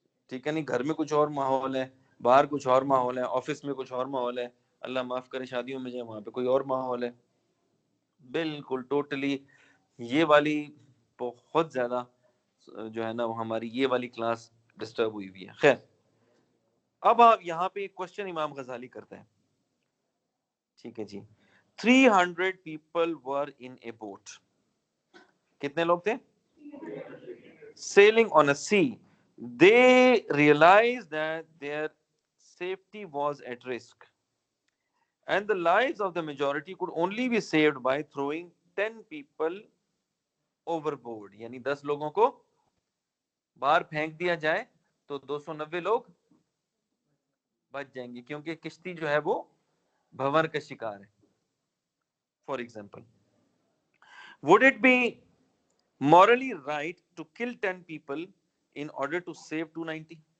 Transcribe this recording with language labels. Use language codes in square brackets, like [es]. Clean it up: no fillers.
[ur] ٹھیک ہے نہیں، گھر میں کچھ اور ماحول ہے، باہر کچھ اور ماحول ہے، آفس میں کچھ اور ماحول ہے، اللہ معاف کرے شادیوں میں جائے وہاں پہ کوئی اور ماحول ہے. بالکل ٹوٹلی یہ والی بہت زیادہ جو ہے نا وہ ہماری یہ والی کلاس ڈسٹرب ہوئی ہوئی ہے. خیر، اب آپ یہاں پہ ایک کوشچن امام غزالی کرتے ہیں. ٹھیک ہے جی، [en] 300 people were in a boat. [ur] کتنے لوگ تھے؟ [en] sailing on a sea. They realized that their safety was at risk, and the lives of the majority could only be saved by throwing 10 people overboard. [ur] یعنی 10 لوگوں کو باہر پھینک دیا جائے تو 290 لوگ بچ جائیں گے، کیونکہ کشتی جو ہے وہ بھنور کا شکار ہے. [en] For example, would it be morally right to kill 10 people in order to save 290?